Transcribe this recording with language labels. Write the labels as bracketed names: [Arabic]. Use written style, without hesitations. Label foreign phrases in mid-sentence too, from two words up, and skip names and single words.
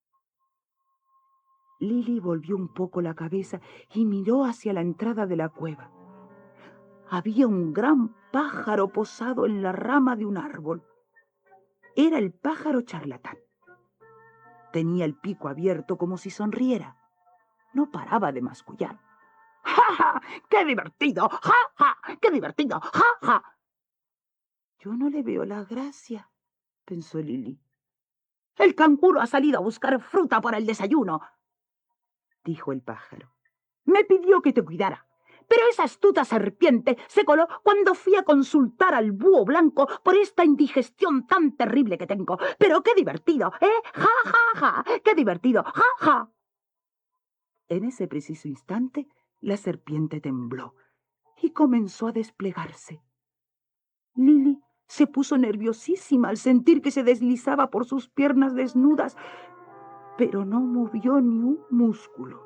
[Spanish] Lily volvió un poco la cabeza y miró hacia la entrada de la cueva. Había un gran pájaro posado en la rama de un árbol. Era el pájaro charlatán. Tenía el pico abierto como si sonriera. No paraba de mascullar. ¡Ja, ja! ¡Qué divertido! ¡Ja, ja! ¡Qué divertido! ¡Ja, ja! Yo no le veo la gracia, pensó Lily. El canguro ha salido a buscar fruta para el desayuno, dijo el pájaro. Me pidió que te cuidara. Pero esa astuta serpiente se coló cuando fui a consultar al búho blanco por esta indigestión tan terrible que tengo. Pero qué divertido, ¿eh? ¡Ja, ja, ja! ¡Qué divertido! ¡Ja, ja! En ese preciso instante, la serpiente tembló y comenzó a desplegarse. Lily se puso nerviosísima al sentir que se deslizaba por sus piernas desnudas, pero no movió ni un músculo.